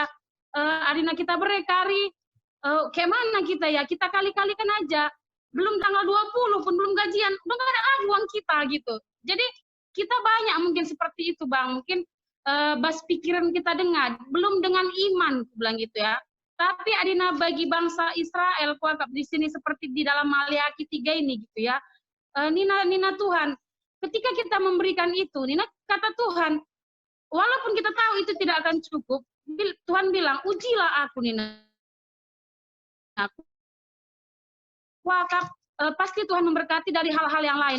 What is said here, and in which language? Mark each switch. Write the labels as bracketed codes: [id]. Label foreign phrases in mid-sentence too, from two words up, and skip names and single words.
[id] Adina kita berekari kayak mana kita ya, kita kali-kalikan aja. Belum tanggal 20 pun belum gajian, udah nggak ada lagi uang kita gitu. Jadi kita banyak mungkin seperti itu Bang, mungkin bas pikiran kita dengar, belum dengan iman, bilang gitu ya. Tapi Adina bagi bangsa Israel, kuakap di sini seperti di dalam Maleakhi 3 ini gitu ya. Nina Tuhan, ketika kita memberikan itu, Nina kata Tuhan, walaupun kita tahu itu tidak akan cukup, Tuhan bilang, ujilah aku Nina. Aku wakaf pasti Tuhan memberkati dari hal-hal yang lain.